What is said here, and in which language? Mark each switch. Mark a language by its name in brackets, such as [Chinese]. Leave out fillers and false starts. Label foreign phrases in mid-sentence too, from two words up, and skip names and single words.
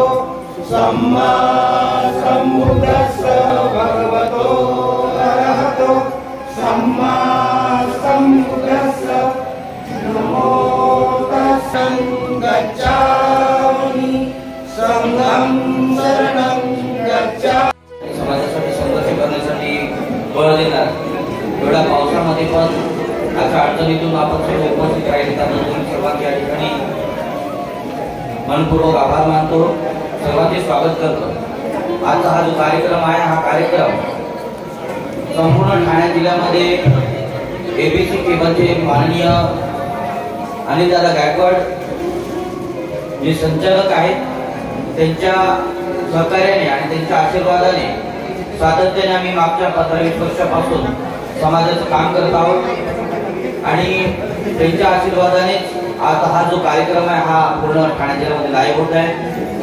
[Pali] सम्मा सम्बुद्धस्स भगवतो अरहतो सम्मा सम्बुद्धस्स नमो तस्सं गच्छामि संघं शरणं गच्छामि। [Marathi] समाजासाठी संघर्ष करण्यासाठी बळ देतात। एवढ्या पावसामध्ये पण अशा अडचणीतून आपण सर्व उपस्थित राहिले त्याबद्दल सर्वांचे या ठिकाणी मनपूर्वक आभार मानतो, सर्वांचे स्वागत करतो। आजचा हा जो कार्यक्रम आहे, हा कार्यक्रम संपूर्ण ठाणे जिल्ह्यामध्ये एबीसी केबलचे माननीय अनिलदादा गायकवाड जे संचालक आहेत त्यांच्या सहकार्याने आणि त्यांच्या आशीर्वादाने सातत्याने आम्ही मागच्या 15-20 वर्षापासून समाजाचं काम करत आहोत आणि त्यांच्या आशीर्वादाने आज हा जो कार्यक्रम आहे हा पूर्ण ठाणे जिल्ह्यामध्ये लाईव्ह होत आहे।